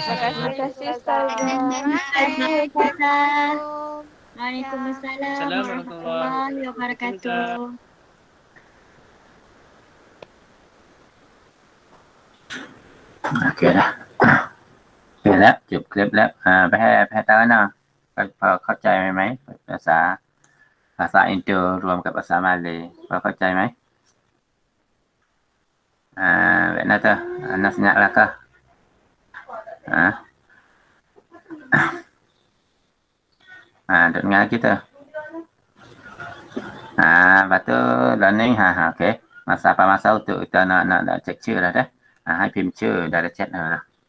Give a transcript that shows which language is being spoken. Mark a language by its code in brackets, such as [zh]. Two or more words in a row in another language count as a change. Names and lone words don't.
[ms] Terima kasih Ustazah. Waalaikumsalam Assalamualaikum [ar] ورحمة الله وبركاته. [ms] Okey dah. [th] Okey แล้วจบคลิปแล้วไปให้ตานะพอเข้าใจไหมภาษาอินเตอร์รวมกับภาษามาเลยพอเข้าใจไหม แบบนั้น [ms] tuh Anas senyap lah kah duk dengar kita lepas tu learning okey masa untuk kita nak cek ชื่อ dah [th] ให้พิมพ์ชื่อ [ms] dari chat นะ